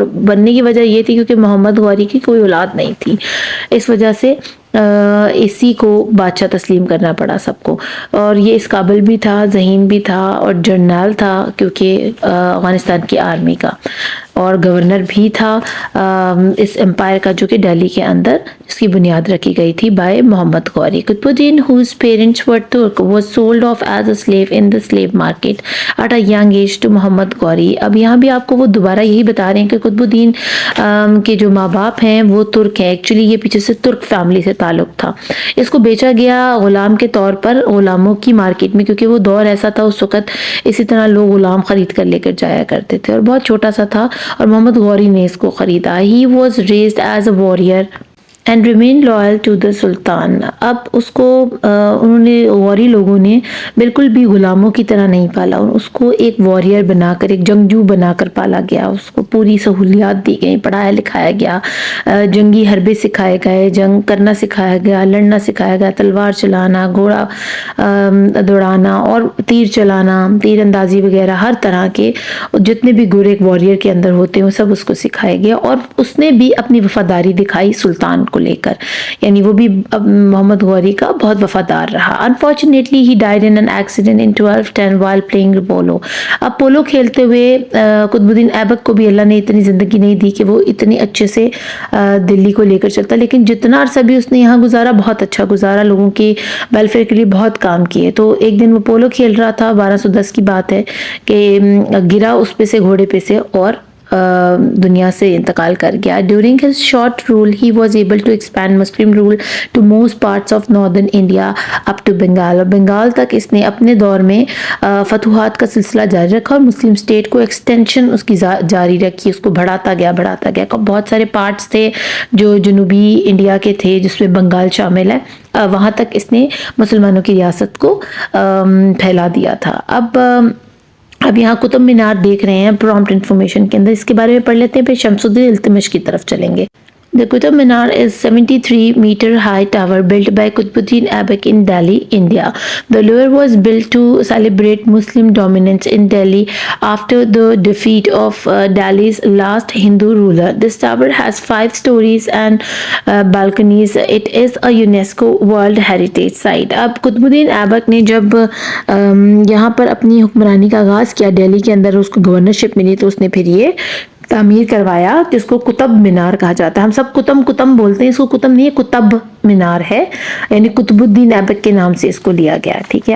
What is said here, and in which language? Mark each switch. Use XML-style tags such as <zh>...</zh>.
<ur>اور بننے کی وجہ یہ تھی کیونکہ محمد غوری کی کوئی اولاد نہیں تھی, اس وجہ سے اسی کو بادشاہ تسلیم کرنا پڑا سب کو. اور یہ اس قابل بھی تھا, ذہین بھی تھا اور جرنیل تھا کیونکہ افغانستان کی آرمی کا, اور گورنر بھی تھا اس امپائر کا جو کہ دہلی کے اندر اس کی بنیاد رکھی گئی تھی by Muhammad Ghori.</ur> <en>Qutbuddin whose parents were Turk was sold off as a slave in the slave market at a young age to Muhammad Ghori.</en> <ur>اب یہاں بھی آپ کو وہ دوبارہ یہی بتا رہے ہیں کہ قطب الدین کے جو ماں باپ ہیں وہ ترک ہیں, ایکچولی یہ پیچھے سے ترک فیملی سے تعلق تھا. اس کو بیچا گیا غلام کے طور پر غلاموں کی مارکیٹ میں, کیونکہ وہ دور ایسا تھا اس وقت اسی طرح لوگ غلام خرید کر لے کر جایا کرتے تھے, اور بہت چھوٹا سا تھا اور محمد غوری نے اس کو خریدا.</ur> <en>He was raised as a warrior and remained loyal to the sultan.</en> <ur>اب اس کو انہوں نے غوری لوگوں نے بالکل بھی غلاموں کی طرح نہیں پالا, اس کو ایک واریر بنا کر, ایک جنگجو بنا کر پالا گیا. اس کو پوری سہولیات دی گئی, پڑھایا لکھایا گیا, جنگی حربے سکھائے گئے, جنگ کرنا سکھایا گیا, لڑنا سکھایا گیا, تلوار چلانا, گھوڑا دوڑانا اور تیر چلانا, تیر اندازی وغیرہ ہر طرح کے جتنے بھی گھوڑے ایک واریر کے اندر ہوتے ہیں وہ سب اس کو سکھایا گیا. اور اس نے بھی اپنی وفاداری دکھائی سلطان کو لے کر, یعنی وہ بھی محمد غوری کا بہت وفادار رہا.</ur> <en>Unfortunately he died in an accident in 1210 while playing polo.</en> <ur>اب پولو کھیلتے ہوئے قطب الدین ایبک کو بھی اللہ نے اتنی زندگی نہیں دی کہ وہ اتنی اچھے سے دلی کو لے کر چلتا, لیکن جتنا عرصہ بھی اس نے یہاں گزارا بہت اچھا گزارا, لوگوں کی ویلفیئر کے لیے بہت کام کیے. تو ایک دن وہ پولو کھیل رہا تھا, 1210 کی بات ہے, کہ گرا اس پہ سے گھوڑے پہ سے اور دنیا سے انتقال کر گیا.</ur> <en>During his short rule he was able to expand Muslim rule to most parts of northern India up to Bengal.</en> <ur>اور بنگال تک اس نے اپنے دور میں فتوحات کا سلسلہ جاری رکھا اور مسلم اسٹیٹ کو ایکسٹینشن اس کی جاری رکھی, اس کو بڑھاتا گیا. بہت سارے پارٹس تھے جو جنوبی انڈیا کے تھے جس میں بنگال شامل ہے, وہاں تک اس نے مسلمانوں کی ریاست کو پھیلا دیا تھا. اب یہاں قطب مینار دیکھ رہے ہیں پرومپٹ انفارمیشن کے اندر, اس کے بارے میں پڑھ لیتے ہیں, پھر شمس الدین التمش کی طرف چلیں گے.</ur> <en>The Qutub Minar is 73-meter high tower built by Qutbuddin Aibak in Delhi, India. The lower was built to celebrate Muslim dominance in Delhi after the defeat of Delhi's last Hindu ruler. This tower has 5 stories and balconies. It is a UNESCO World Heritage Site.</en> <ur>اب قطب الدین ایبک نے جب یہاں پر اپنی حکمرانی کا آغاز کیا دہلی کے اندر, اس کو گورنرشپ ملی, تو اس نے پھر یہ تعمیر کروایا جس کو قطب مینار کہا جاتا ہے. ہم سب قطب بولتے ہیں, اس کو قطب نہیں ہے, قطب مینار ہے, یعنی قطب الدین ایبک کے نام سے اس کو لیا گیا, ٹھیک ہے.</ur>